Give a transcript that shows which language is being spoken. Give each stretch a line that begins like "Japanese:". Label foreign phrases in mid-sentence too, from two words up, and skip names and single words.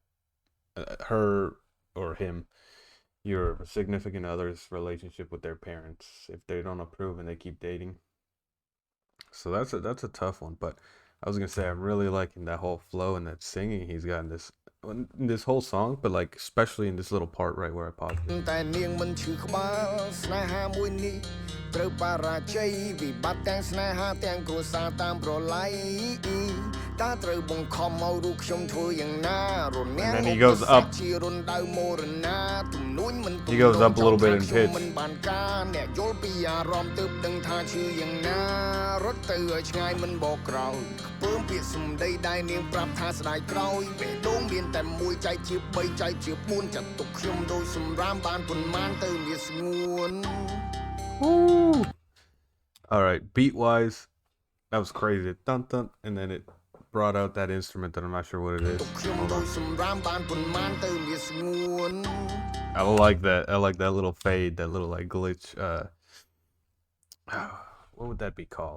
English: Her or him, your significant other's relationship with their parents, if they don't approve and they keep dating. So that's a tough one. But I was gonna say I'm really liking that whole flow and that singing he's got in this whole song, but like especially in this little part right where I paused it.
Khmer: តែនាងមិនឈឺក្បាលស្នេហាមួយនេះត្រូវបរាជ័យវិបត្តិទាំងស្នេហាទាំងគ្រួសារតាមប្រឡ័យតើត្រូវបង្ខំឲ្យរូបខ្ញុំធ្វើយ៉ាងណារនាំង
English: And then he goes up.
Khmer: ជារុនដៅមរណាទំនួញមិន
English: He goes up a little bit in pitch.
Khmer: មិនបានការអ្នកយល់ពីអារម្មណ៍ទើបដឹងថាឈឺយ៉ាងណារត់ទៅឲ្យឆ្ងាយមិនបកក្រោយពើពាក្យសម្ដីដែលនាងប្រាប់ថាស្ដាយក្រោយបេះដូងមានតែមួយចែកជា3ចែកជា4ចាត់ទុកខ្ញុំដូចសម្រាមបានប៉ុន្មានទៅវាស្ងួន
English: All right, beat wise, that was crazy. Dun dun, and then it brought out that instrument that I'm not sure what it is. I like that. I like that little fade, that little like glitch. What would that be called?